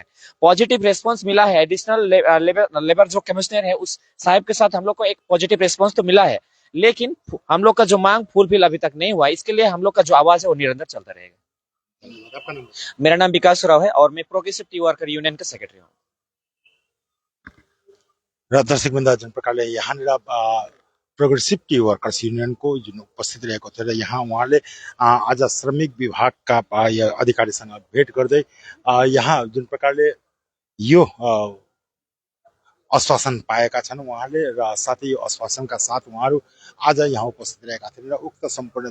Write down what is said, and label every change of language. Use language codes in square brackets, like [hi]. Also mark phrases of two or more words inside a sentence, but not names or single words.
[en] positive response [hi] मिला है, [en] additional labour [hi] जो कमिश्नर है उस साहब के साथ हम लोग को एक [en] positive response [hi] तो मिला है, लेकिन हम लोग का जो मांग फुलफिल अभी तक नहीं हुआ। इसके लिए हम लोग का जो आवाज है वो निरंतर चलता रहेगा। मेरा नाम विकास राव है और मैं प्रोग्रेसिव टी वर्कर यूनियन का सेक्रेटरी हूँ। [ne] दर्शक वृन्द जुन प्रकारले यहाँनिर प्रोग्रेसिभ टी वर्कर्स युनियनको जुन उपस्थित रहेको थियो र यहाँ उहाँले आज श्रमिक विभागका अधिकारीसँग भेट गर्दै यहाँ जुन प्रकारले यो आश्वासन पाएका छन् उहाँले र साथै यो आश्वासनका साथ उहाँहरू आज यहाँ उपस्थित रहेका थिए र उक्त सम्पूर्ण